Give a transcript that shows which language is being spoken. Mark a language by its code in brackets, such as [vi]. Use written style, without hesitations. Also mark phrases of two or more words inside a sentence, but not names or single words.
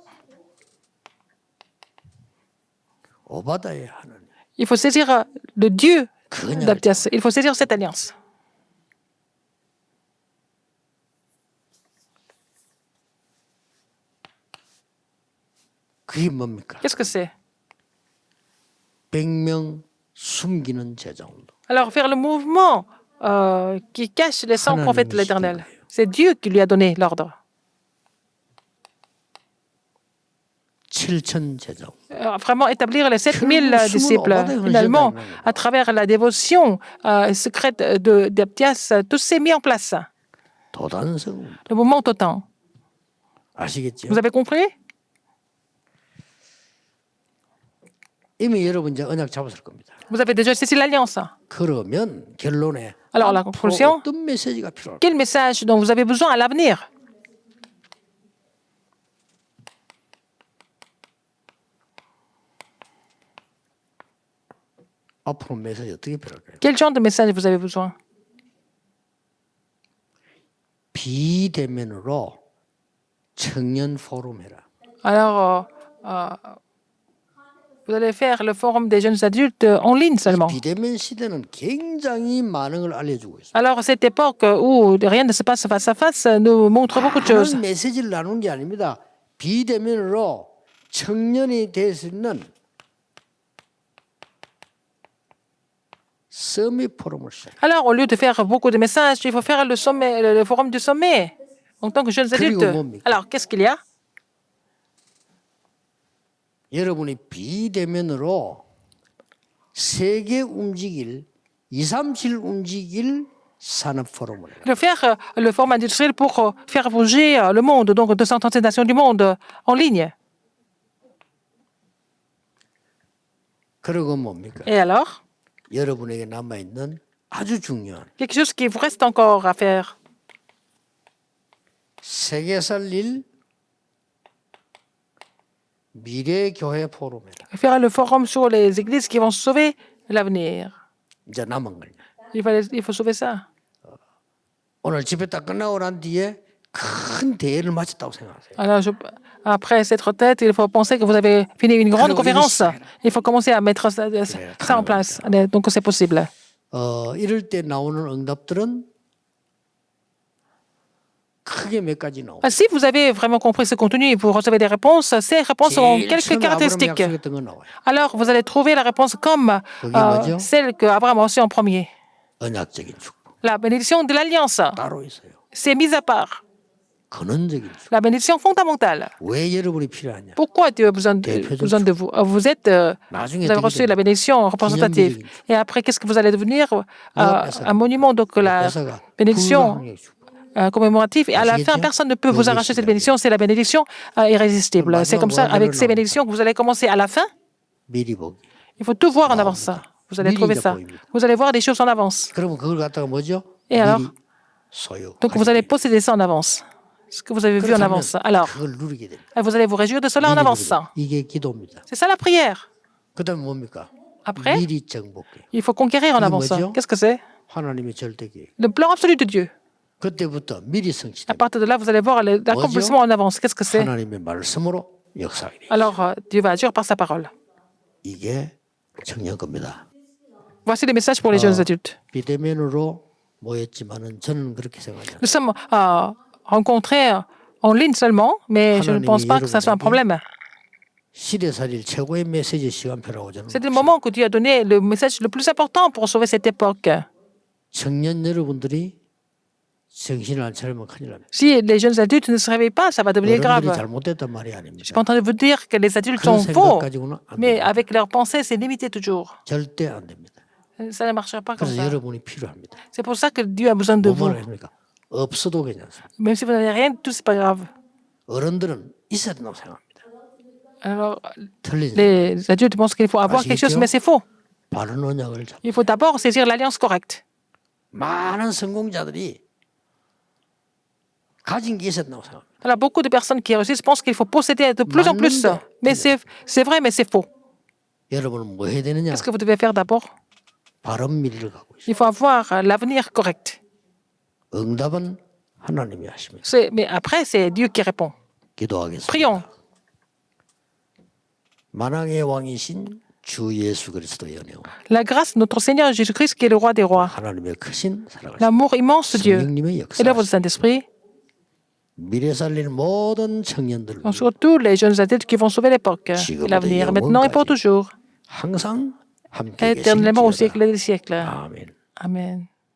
[ko] 오바다의 하나님. [fr] Il faut saisir le Dieu [ko] 그녀를 [fr] d'Optias. Il faut saisir cette alliance. [ko] 그게 뭡니까? [fr] Qu'est-ce que c'est? [ko] 100명 숨기는 제자운동. [fr] Alors, faire le mouvement qui cache les 100 prophètes de l'Éternel. C'est Dieu qui lui a donné l'ordre. [ko] 7천 제자운동. [fr] Vraiment établir les 7000 disciples. Finalement, à travers la dévotion secrète d'Optias, tout s'est mis en place. [ko] 도단성. [fr] Le mouvement total. [ko] 아시겠죠? [fr] Vous avez compris? [ko] 이미 여러분 이제 언약 잡았을 겁니다. [fr] Vous avez déjà saisi l'alliance. [ko] 그러면 결론에 [fr] Alors, la [ko] 앞으로 [fr] conclusion, [ko] 어떤 메시지가 필요할까? [fr] quel message dont vous avez besoin à l'avenir? [ko] 앞으로 메시지 어떻게 필요할까요? [fr] Quel genre de message vous avez besoin? [ko] 비대면으로 청년 포럼 해라. [fr] Alors, vous allez faire le forum des jeunes adultes en ligne seulement. [ko] 비대면 시대는 굉장히 많은 걸 알려주고 있어요. [fr] Alors, cette époque où rien ne se passe face à face nous montre beaucoup de choses. [ko] 많은 메시지를 나누는 게 아닙니다. 비대면으로 청년이 될 수 있는 서밋 포럼을 시작. [fr] Alors, au lieu de faire beaucoup de messages, il faut faire le sommet, le forum du sommet en tant que jeunes adultes. Alors, qu'est-ce qu'il y a? [ko] 여러분이 비대면으로 세계 움직일 237 움직일 산업 포럼을 해라. [fr] De faire le forum industriel pour faire bouger le monde, donc 237 nations du monde en ligne. [ko] 그리고 뭡니까? [fr] Et alors? [ko] 여러분에게 남아 있는 아주 중요한 [fr] Quelque chose qui vous reste encore à faire. [ko] 세계 살릴 미래 교회 포럼이다. [fr] Faire le forum sur les églises qui vont sauver l'avenir. [ko] 이제 남은 거냐? [fr] Il faut sauver ça. [ko] 오늘 집회 딱 끝나고 난 뒤에 큰 대회를 마쳤다고 생각하세요. [fr] Alors, après cette retraite, il faut penser que vous avez fini une grande conférence. Il faut commencer à mettre ça en place. Donc, c'est possible. [ko] 이럴 때 나오는 응답들은 크게 몇 가지 나옵니다. [fr] Si vous avez vraiment compris ce contenu et vous recevez des réponses, ces réponses ont [ko] 제일 [fr] quelques [ko] 처음에 아브라함이 [fr] caractéristiques. [ko] 약속했던 건 나와요. [fr] Alors, vous allez trouver la réponse comme celle que Abraham a reçue en premier. [ko] 언약적인 축복 [fr] La bénédiction de l'alliance, [ko] 따로 있어요. [fr] c'est mis à part. [ko] 근원적인 축복. [fr] La bénédiction fondamentale. [ko] 왜 여러분이 필요하냐? [fr] Pourquoi Dieu a besoin de vous? Vous avez reçu la bénédiction représentative. Et après, qu'est-ce que vous allez devenir? Un monument, donc la bénédiction commémorative. Et à la fin, personne ne peut vous arracher cette bénédiction. C'est la bénédiction irrésistible. C'est comme ça, avec ces bénédictions, que vous allez commencer à la fin. [ko] 미리 보기. [fr] Il faut tout voir en avance. Vous allez trouver ça. Vous allez voir des choses en avance. [ko] 그러면 그걸 갖다가 뭐죠? [fr] Et alors? [ko] 미리 소유. [fr] Donc, vous allez posséder ça en avance. Ce que vous avez vu en avance. Alors, [ko] 그걸 누리게 됩니다. [fr] vous allez vous réjouir de cela en avance. [ko] 이게 기도입니다. [fr] C'est ça la prière. [ko] 그다음에 뭡니까? [fr] Après, [ko] 미리 정복해. [fr] il faut conquérir en avance. Qu'est-ce que c'est? [ko] 하나님의 절대 계획. [fr] Le plan absolu de Dieu. [ko] 그때부터 미리 [fr] À [ko] 성취됩니다. [fr] partir de là, vous allez voir l'accomplissement en avance. Qu'est-ce que c'est? [ko] 하나님의 말씀으로 역사하게 돼요. [fr] Alors, Dieu va agir par sa parole. [ko] 이게 청년 겁니다. [fr] Voici les messages pour les jeunes adultes. [ko] 비대면으로 모였지만은 저는 그렇게 생각해요. [fr] Nous sommes rencontrés en ligne seulement, mais je ne pense pas que ça soit un problème. [ko] 시대살릴 최고의 메시지 시간표라고 저는. [fr] C'est le moment que Dieu a donné le message le plus important pour sauver cette époque. [ko] 청년 여러분들이 정신을 안 차리면 큰일 납니다. [fr] Si les jeunes adultes ne se réveillent pas, ça va devenir grave. [ko] 어른들이 잘못됐단 말이 [fr] Je [ko] 아닙니다. [fr] suis pas en train de vous dire que les adultes [ko] 그런 [fr] sont faux, [ko] 생각 가지고는 안 [fr] mais [ko] 됩니다. [fr] avec leurs pensées, c'est limité toujours. [ko] 절대 안 됩니다. [fr] Ça ne marchera pas comme [ko] 그래서 [fr] ça. [ko] 여러분이 필요합니다. [fr] C'est pour ça que Dieu a besoin de vous. [ko] 뭐만 합니까? 없어도 괜찮습니다. [fr] Même si vous n'avez rien du tout, c'est pas grave. [ko] 어른들은 있어야 된다고 생각합니다. [fr] Alors, [ko] 틀리죠. [fr] les adultes pensent qu'il faut avoir quelque chose, mais c'est faux. [ko] 바른 언약을 잡. [fr] Il faut d'abord saisir l'alliance correcte. [ko] 많은 성공자들이 가진 게 있어야 된다고 생각합니다. [fr] Alors, beaucoup de personnes qui réussissent pensent qu'il faut posséder de plus en plus. Mais c'est vrai, mais c'est faux. [ko] 여러분은 뭐 해야 되느냐? [fr] Qu'est-ce que vous devez faire d'abord? [ko] 바른 미래를 갖고 있어요. [fr] Il faut avoir l'avenir correct. [ko] 응답은 하나님이 하십니다. [fr] Mais après, c'est Dieu qui répond. [ko] 기도하겠습니다. [fr] Prions. [ko] 만왕의 왕이신 주 예수 그리스도의 은혜와 [fr] La grâce de notre Seigneur Jésus-Christ, qui est le roi des rois, [ko] 하나님의 크신 사랑을 [fr] l'amour immense de Dieu [ko] 성령님의 [fr] et l'œuvre du [ko] 역사 [fr] Saint-Esprit, [ko] 미래 살릴 모든 청년들 [fr] surtout les jeunes adultes qui vont sauver l'époque et l'avenir, maintenant et pour toujours, [ko] 항상 함께 계신 [fr] éternellement au [ko] 지어다. [fr] siècle des siècles. [ko] 아멘. [fr] Amen.